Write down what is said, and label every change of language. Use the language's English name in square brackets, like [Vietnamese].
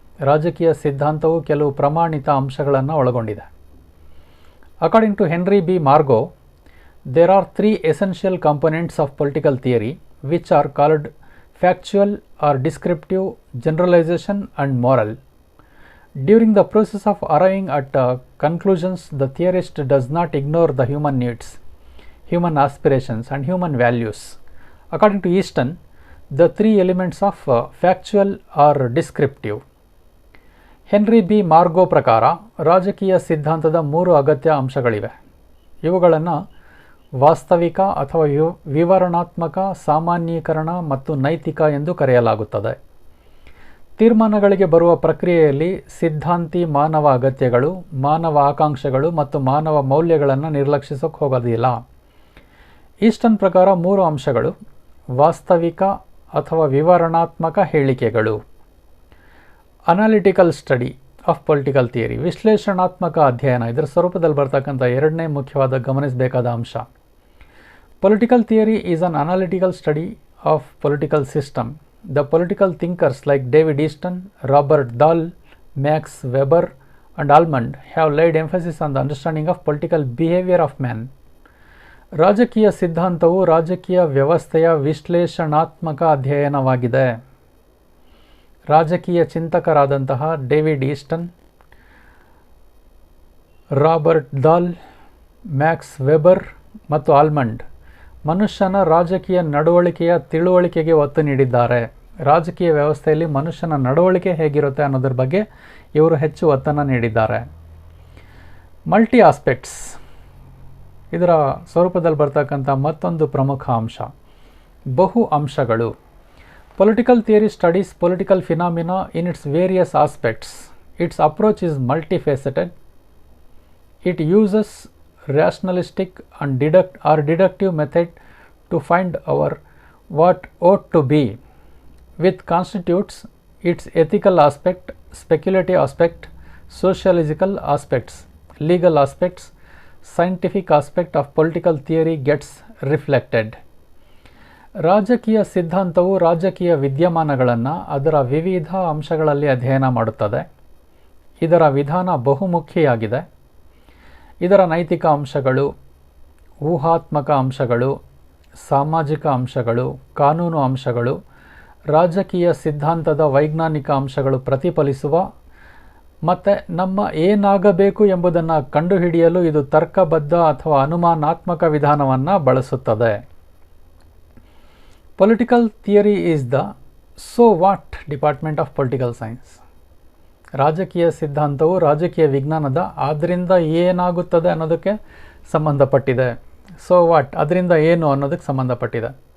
[Kannada] ರಾಜಕೀಯ ಸಿದ್ಧಾಂತವು ಕೆಲವು ಪ್ರಮಾಣಿತ ಅಂಶಗಳನ್ನು ಒಳಗೊಂಡಿದೆ. [English] According to Henry B Margo, there are 3 essential components of political theory which are called factual or descriptive, generalisation and moral. During the process of arriving at conclusions, the theorist does not ignore the human needs, human aspirations and human values. According to Easton, the 3 elements of factual or descriptive. [Kannada] Henry B Margao ಪ್ರಕಾರ ರಾಜಕೀಯ ಸಿದ್ಧಾಂತದ 3 ಅಗತ್ಯ ಅಂಶಗಳಿವೆ. ಇವುಗಳನ್ನು ವಾಸ್ತವಿಕ ಅಥವಾ ವಿವರಣಾತ್ಮಕ, ಸಾಮಾನ್ಯೀಕರಣ ಮತ್ತು ನೈತಿಕ ಎಂದು ಕರೆಯಲಾಗುತ್ತದೆ. ತೀರ್ಮಾನಗಳಿಗೆ ಬರುವ ಪ್ರಕ್ರಿಯೆಯಲ್ಲಿ ಸಿದ್ಧಾಂತಿ ಮಾನವ ಅಗತ್ಯಗಳು, ಮಾನವ ಆಕಾಂಕ್ಷೆಗಳು ಮತ್ತು ಮಾನವ ಮೌಲ್ಯಗಳನ್ನು ನಿರ್ಲಕ್ಷಿಸೋಕೆ ಹೋಗೋದಿಲ್ಲ. ಈಸ್ಟನ್ ಪ್ರಕಾರ 3 ಅಂಶಗಳು: ವಾಸ್ತವಿಕ ಅಥವಾ ವಿವರಣಾತ್ಮಕ ಹೇಳಿಕೆಗಳು, [English] analytical study of political theory, [Kannada] ವಿಶ್ಲೇಷಣಾತ್ಮಕ ಅಧ್ಯಯನ, ಇದರ ಸ್ವರೂಪದಲ್ಲಿ ಬರ್ತಕ್ಕಂಥ ಎರಡನೇ ಮುಖ್ಯವಾದ ಗಮನಿಸಬೇಕಾದ ಅಂಶ. [English] Political theory is an analytical study of political system. The political thinkers like David Easton, Robert Dahl, Max Weber and Almond have laid emphasis on the understanding of political behavior of man. [Kannada] ರಾಜಕೀಯ ಸಿದ್ಧಾಂತವು ರಾಜಕೀಯ ವ್ಯವಸ್ಥೆಯ ವಿಶ್ಲೇಷಣಾತ್ಮಕ ಅಧ್ಯಯನವಾಗಿದೆ. ರಾಜಕೀಯ ಚಿಂತಕರಾದಂತಹ David Easton, Robert ದಾಲ್, Max weber ಮತ್ತು almond ಮನುಷ್ಯನ ರಾಜಕೀಯ ನಡವಳಿಕೆಯ ತಿಳುವಳಿಕೆಗೆ ಒತ್ತು ನೀಡಿದ್ದಾರೆ. ರಾಜಕೀಯ ವ್ಯವಸ್ಥೆಯಲ್ಲಿ ಮನುಷ್ಯನ ನಡವಳಿಕೆ ಹೇಗಿರುತ್ತೆ ಅನ್ನೋದ್ರ ಬಗ್ಗೆ ಇವರು ಹೆಚ್ಚು ಒತ್ತನ್ನು ನೀಡಿದ್ದಾರೆ. [English] multi aspects [Kannada] ಇದರ ಸ್ವರೂಪದಲ್ಲಿ ಬರ್ತಕ್ಕಂಥ ಮತ್ತೊಂದು ಪ್ರಮುಖ ಅಂಶ ಬಹು ಅಂಶಗಳು. [English] Political theory studies political phenomena in its various aspects. Its approach is multifaceted. It uses rationalistic and deductive method to find our what ought to be, which constitutes its ethical aspect, speculative aspect, sociological aspects, legal aspects, scientific aspect of political theory gets reflected. [Kannada] ರಾಜಕೀಯ ಸಿದ್ಧಾಂತವು ರಾಜಕೀಯ ವಿದ್ಯಮಾನಗಳನ್ನು ಅದರ ವಿವಿಧ ಅಂಶಗಳಲ್ಲಿ ಅಧ್ಯಯನ ಮಾಡುತ್ತದೆ. ಇದರ ವಿಧಾನ ಬಹುಮುಖಿಯಾಗಿದೆ. ಇದರ ನೈತಿಕ ಅಂಶಗಳು, ಊಹಾತ್ಮಕ ಅಂಶಗಳು, ಸಾಮಾಜಿಕ ಅಂಶಗಳು, ಕಾನೂನು ಅಂಶಗಳು, ರಾಜಕೀಯ ಸಿದ್ಧಾಂತದ ವೈಜ್ಞಾನಿಕ ಅಂಶಗಳು ಪ್ರತಿಫಲಿಸುವ ಮತ್ತು ನಮ್ಮ ಏನಾಗಬೇಕು ಎಂಬುದನ್ನು ಕಂಡುಹಿಡಿಯಲು ಇದು ತರ್ಕಬದ್ಧ ಅಥವಾ ಅನುಮಾನಾತ್ಮಕ ವಿಧಾನವನ್ನು ಬಳಸುತ್ತದೆ. [English] Political theory is the so what department of political science. [Kannada] ರಾಜಕೀಯ ಸಿದ್ಧಾಂತವು ರಾಜಕೀಯ ವಿಜ್ಞಾನದ ಅದರಿಂದ ಏನಾಗುತ್ತದೆ ಅನ್ನೋದಕ್ಕೆ ಸಂಬಂಧಪಟ್ಟಿದೆ. [English] so what, [Kannada] ಅದರಿಂದ ಏನು ಅನ್ನೋದಕ್ಕೆ ಸಂಬಂಧಪಟ್ಟಿದೆ.